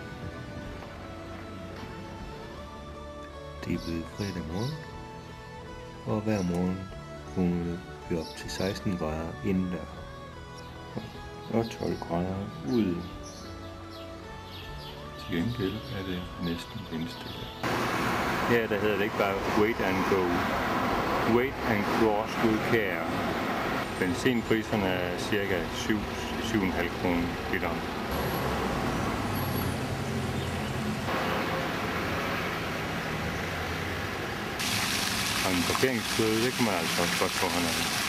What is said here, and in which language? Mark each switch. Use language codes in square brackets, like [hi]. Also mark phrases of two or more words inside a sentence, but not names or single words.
[da] Det er blevet fredag morgen, og hver morgen kunne vi op til 16 grader indendør. Og 12 grader ude. Til gengæld er det næsten vindstille. Her der hedder det ikke bare [en] wait and go. Wait and cross with care. Benzinpriserne er cirka 7,5 kroner literen. Og en parkeringsbøde, det kan man altså også godt få hernede.